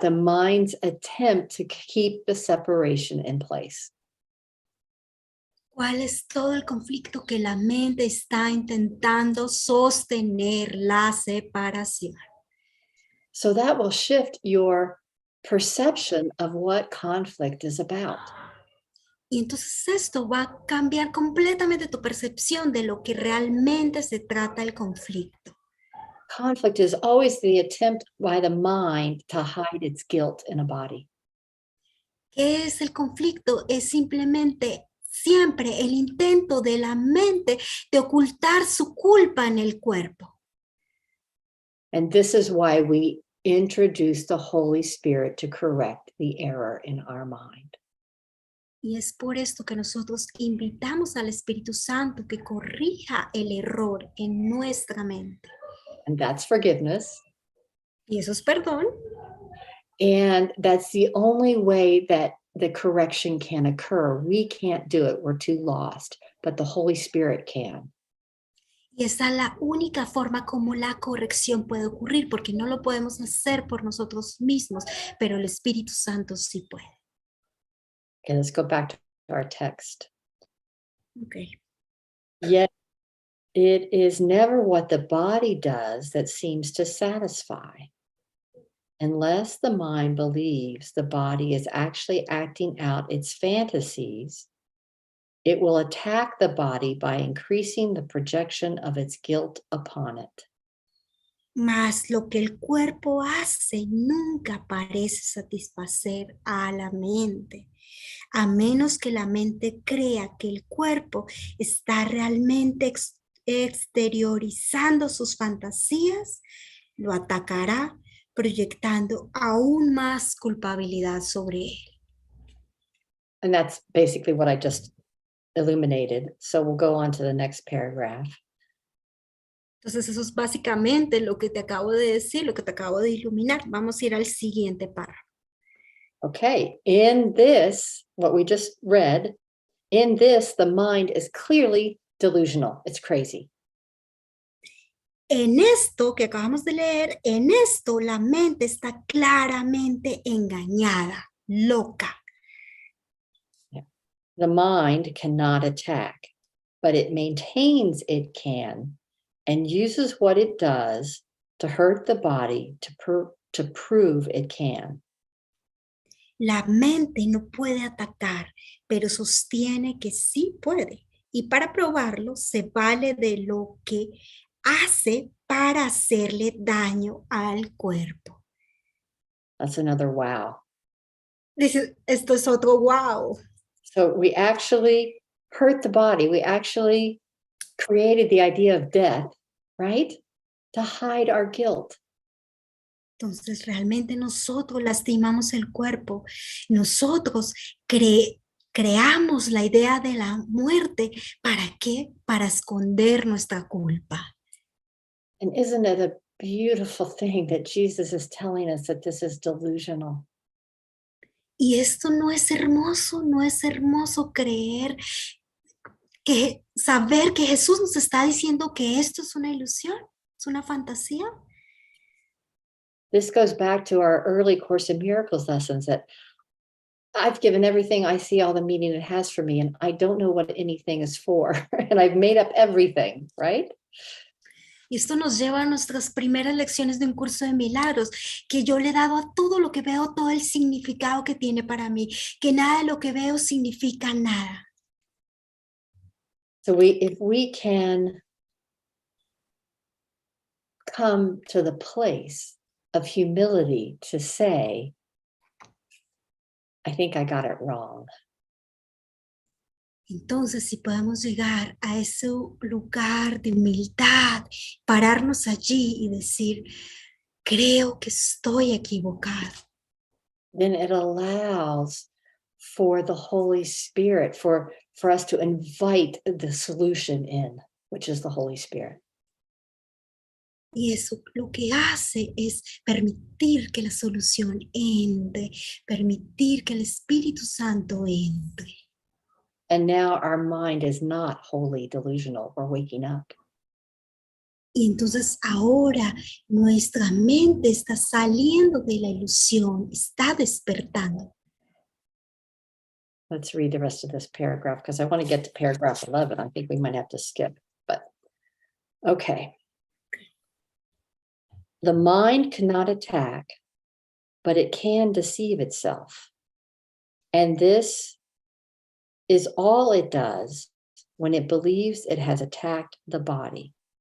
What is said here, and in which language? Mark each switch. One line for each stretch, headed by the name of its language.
English: The mind's attempt to keep the separation in place.
Spanish: ¿Cuál es todo el conflicto que la mente está intentando sostener la separación?
English: So that will shift your perception of what conflict is about.
Spanish: Y entonces esto va a cambiar completamente tu percepción de lo que realmente se trata el conflicto.
English: Conflict is always the attempt by the mind to hide its guilt in a body.
Spanish: ¿Qué es el conflicto? Es simplemente siempre el intento de la mente de ocultar su culpa en el cuerpo.
English: And this is why we introduce the Holy Spirit to correct the error in our mind.
Spanish: Y es por esto que nosotros invitamos al Espíritu Santo que corrija el error en nuestra mente.
English: And that's forgiveness.
Spanish: Y eso es perdón.
English: And that's the only way that the correction can occur. We can't do it. We're too lost. But the Holy Spirit can.
Spanish: Y esa es la única forma como la corrección puede ocurrir, porque no lo podemos hacer por nosotros mismos, pero el Espíritu Santo sí puede.
English: Okay, let's go back to our text. Okay. Yet it is never what the body does that seems to satisfy. Unless the mind believes the body is actually acting out its fantasies, it will attack the body by increasing the projection of its guilt upon it.
Spanish: Mas lo que el cuerpo hace nunca parece satisfacer a la mente, a menos que la mente crea que el cuerpo está realmente exteriorizando sus fantasías, lo atacará proyectando aún más culpabilidad sobre él.
English: And that's basically what I just illuminated. So we'll go on to the next paragraph.
Spanish: Entonces eso es básicamente lo que te acabo de decir, lo que te acabo de iluminar. Vamos a ir al siguiente párrafo.
English: Okay, in this, what we just read, in this, the mind is clearly delusional. It's crazy.
Spanish: En esto que acabamos de leer, en esto la mente está claramente engañada, loca.
English: The mind cannot attack, but it maintains it can and uses what it does to hurt the body to prove it can.
Spanish: La mente no puede atacar, pero sostiene que sí puede. Y para probarlo, se vale de lo que hace para hacerle daño al cuerpo.
English: That's another wow.
Spanish: Esto es otro wow.
English: So we actually hurt the body. We actually created the idea of death, right? To hide our guilt.
Spanish: Entonces realmente nosotros lastimamos el cuerpo. Nosotros creamos la idea de la muerte. ¿Para qué? Para esconder nuestra culpa.
English: And isn't it a beautiful thing that Jesus is telling us that this is delusional?
Spanish: Y esto no es hermoso creer, saber que Jesús nos está diciendo que esto es una ilusión, es una fantasía.
English: This goes back to our early Course in Miracles lessons that I've given everything I see all the meaning it has for me, and I don't know what anything is for, and I've made up everything, right?
Spanish: Y esto nos lleva a nuestras primeras lecciones de un curso de milagros, que yo le he dado a todo lo que veo, todo el significado que tiene para mí, que nada de lo que veo significa nada.
English: So if we can come to the place of humility to say, I think I got it wrong.
Spanish: Entonces, si podemos llegar a ese lugar de humildad, pararnos allí y decir, creo que estoy equivocado.
English: Then it allows for the Holy Spirit, for us to invite the solution in, which is the Holy Spirit.
Spanish: Y eso lo que hace es permitir que la solución entre, permitir que el Espíritu Santo entre.
English: And now our mind is not wholly delusional. We're waking up.
Spanish: Y entonces ahora nuestra mente está saliendo de la ilusión, está despertando.
English: Let's read the rest of this paragraph because I want to get to paragraph 11. I think we might have to skip, but okay. The mind cannot attack, but it can deceive itself. And this is all it does when it believes it has attacked the body.